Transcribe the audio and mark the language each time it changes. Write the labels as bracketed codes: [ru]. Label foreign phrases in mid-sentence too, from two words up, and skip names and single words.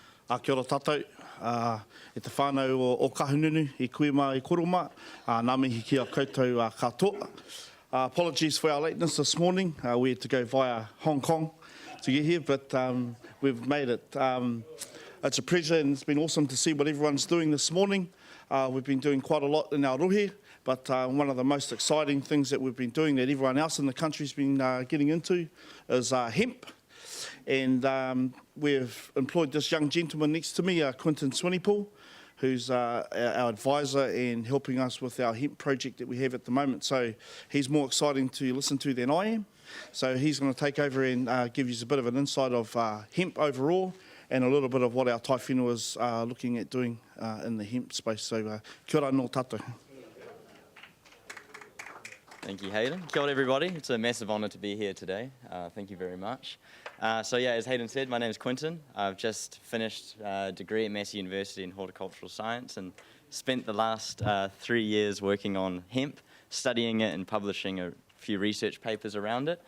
[mi] Kia ora tātou, e te whānau o Kahungunu, i kuima i koroma, nā mihi ki a koutou katoa. [en] Apologies for our lateness this morning. We had to go via Hong Kong to get here, but we've made it. It's a pleasure and it's been awesome to see what everyone's doing this morning. We've been doing quite a lot in our rohe, but one of the most exciting things that we've been doing that everyone else in the country's been getting into is hemp. And we've employed this young gentleman next to me, Quintin Swanepoel, who's our advisor and helping us with our hemp project that we have at the moment. So he's more exciting to listen to than I am. So he's going to take over and give you a bit of an insight of hemp overall and a little bit of what our [mi] tai whenua [en] is looking at doing in the hemp space. [mi] So kia ora nō tātou. [en] Thank you, [mi] Hayden. Kia ora, [en] everybody. It's a massive honour to be here today. Thank you very much. So yeah, as Hayden said, my name is Quintin. I've just finished a degree at Massey University in horticultural science and spent the last 3 years working on hemp, studying it and publishing a few research papers around it.